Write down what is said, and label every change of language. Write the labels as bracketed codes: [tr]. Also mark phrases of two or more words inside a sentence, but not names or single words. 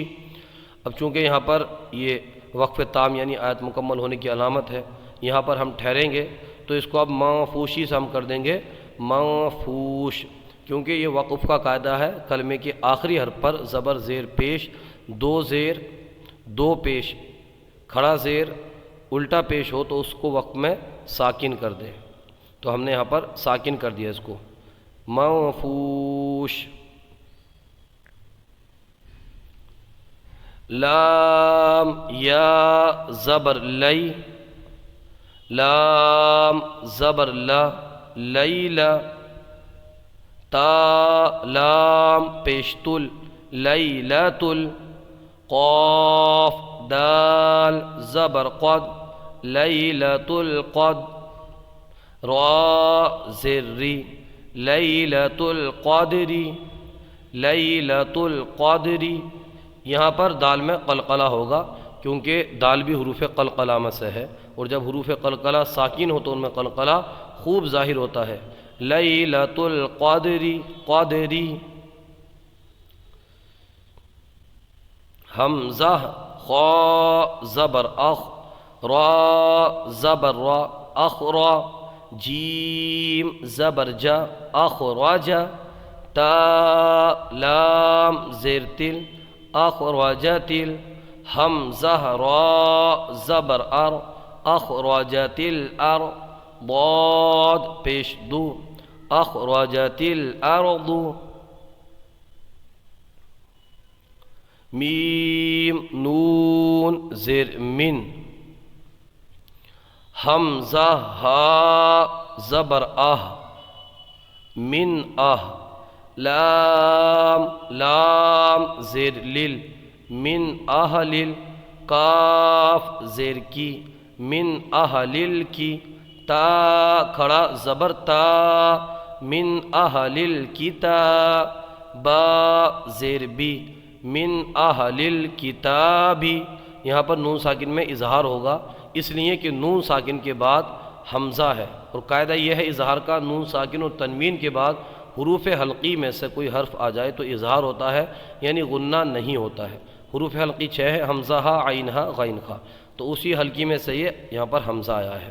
[ur] اب چونکہ یہاں پر یہ وقف تام یعنی آیت مکمل ہونے کی علامت ہے، یہاں پر ہم ٹھہریں گے تو اس کو اب منفوشی سے ہم کر دیں گے منفوش، کیونکہ یہ وقف کا قاعدہ ہے، کلمے کے آخری حرف پر زبر زیر پیش، دو زیر دو پیش، کھڑا زیر الٹا پیش ہو تو اس کو وقف میں ساکن کر دیں، تو ہم نے یہاں پر ساکن کر دیا اس کو منفوش۔ لام یا زبر لی لام زبر لا لیلا، تا لام پیشتل لیلتل، قاف دال زبر قد [ar] لیلت القد، [ur] را زری [ar] لیلت القدری لیلت القدری۔ [ur] یہاں پر دال میں قلقلہ ہوگا کیونکہ دال بھی حروف قلقلہ میں سے ہے، اور جب حروف قلقلہ ساکن ہو تو ان میں قلقلہ خوب ظاہر ہوتا ہے، [ar] لیلۃ القدری قدری۔ [ur] حمزہ خا زبر اخ، را زبر را اخرا، جیم زبر جا اخرجا، تا لام زیر تل اخرجتل، حمزہ را زبر ار [ar] اخرجت الار، [ur] ضاد پیش دو [ar] اخرجت الارض، [ur] میم نون زیر من، حمزہ ہا زبر آہ من لام لام زیر لل [ar] من اہلل [ur] کاف زیر کی [ar] من اہلل کی [ur] تا کھڑا زبر تا [ar] من اہلل کتاب [ur] با زیر بی [ar] من اہلل کتابی. [ur] یہاں پر نون ساکن میں اظہار ہوگا اس لیے کہ نون ساکن کے بعد حمزہ ہے، اور قاعدہ یہ ہے اظہار کا نون ساکن اور تنوین کے بعد حروف حلقی میں سے کوئی حرف آ جائے تو اظہار ہوتا ہے، یعنی غنہ نہیں ہوتا ہے. حروف حلقی 6 ہے، حمزہ ہا عین ہا غین خا، تو اسی حلقی میں سے یہ یہاں پر حمزہ آیا ہے.